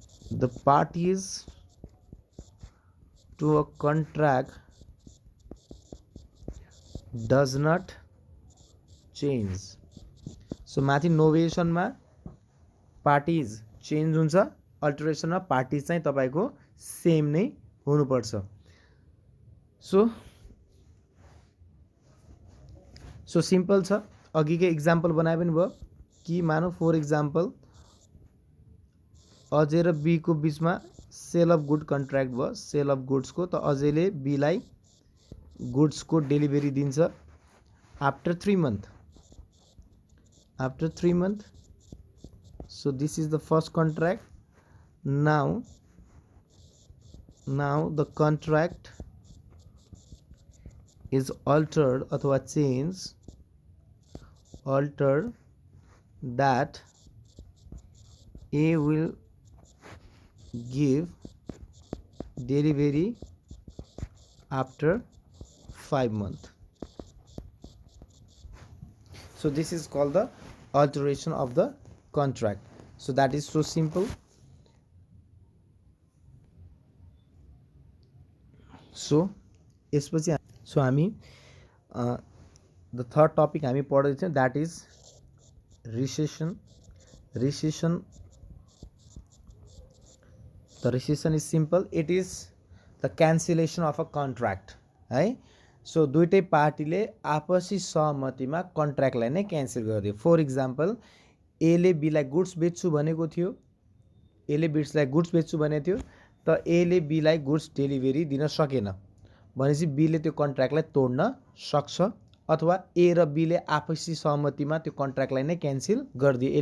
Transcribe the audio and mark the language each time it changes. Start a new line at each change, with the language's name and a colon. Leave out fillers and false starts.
English: The parties to a contract does not change.
Nepali: So माथि नोभेसनमा parties change हुन्छ, अल्टरेसनमा parties चाहिँ तपाईँको सेम नै हुनुपर्छ। सो सिम्पल छ। अघिकै इक्जाम्पल बनाए पनि भयो कि मानौ फर इक्जाम्पल अजय र बीको बिचमा सेल अफ गुड कन्ट्र्याक्ट भयो, सेल अफ गुड्सको, त अजयले बीलाई गुड्सको डेलिभरी दिन्छ
English: After 3 months. After 3 months, so this is the first contract. Now the contract is altered
Nepali: अथवा
English: change, altered that A will give delivery after 5 months. So this is called the alteration of the contract. So that is so simple. So
Nepali: यसपछि हामी
English: the third topic
Nepali: हामी पढ्दै छौं,
English: that is recession. The rescission is simple, it is the cancellation of a contract है।
Nepali: So दुईटै पार्टीले आपसी सहमतिमा कन्ट्र्याक्टलाई नै क्यान्सल गरिदियो। फर इक्जाम्पल एले बीलाई गुड्स बेच्छु भनेको थियो, एले बीलाई गुड्स बेच्छु भनेको थियो, त एले बीलाई गुड्स डेलिभरी दिन सकेन भनेपछि बीले त्यो कन्ट्र्याक्टलाई तोड्न सक्छ, अथवा ए र बीले आपसी सहमतिमा त्यो कन्ट्र्याक्टलाई नै क्यान्सल गरिदियो।